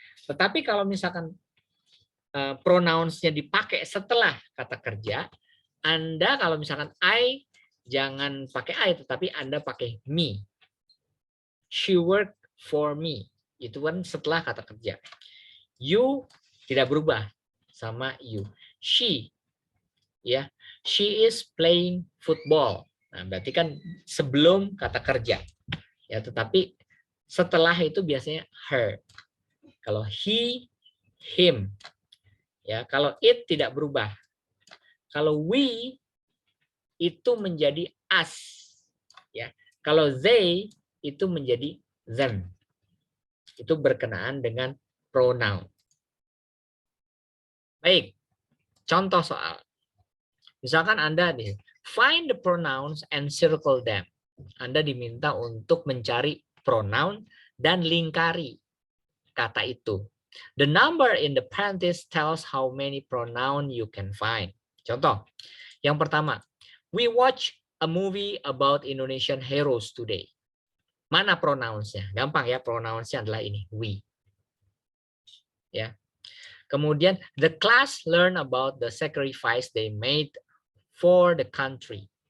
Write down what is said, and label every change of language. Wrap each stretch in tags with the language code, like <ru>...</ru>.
<id>Tetapi kalau misalkan pronounsnya dipakai setelah kata kerja, Anda kalau misalkan I, jangan pakai I, tetapi Anda pakai me.</id> <en>She worked for me.</en> <id>Itu kan setelah kata kerja. You tidak berubah sama you.</id> <en>She, ya, she is playing football.</en> <id>Nah, berarti kan sebelum kata kerja. Ya, tetapi setelah itu biasanya her. Kalau he, him. Ya, kalau it tidak berubah. Kalau we itu menjadi us. Ya, kalau they itu menjadi them. Itu berkenaan dengan pronoun. Baik, contoh soal. Misalkan Anda nih,</id> <en>find the pronouns and circle them.</en> <id>Anda diminta untuk mencari pronoun dan lingkari kata itu.</id> <en>The number in the parenthesis tells how many pronoun you can find.</en> <id>Contoh, yang pertama,</id> <en>we watch a movie about Indonesian heroes today.</en> <id>Mana pronounsnya? Gampang ya, pronounsnya adalah ini, we. Ya.</id> <en>Kemudian, the class learn about the sacrifice they made for the country.</en>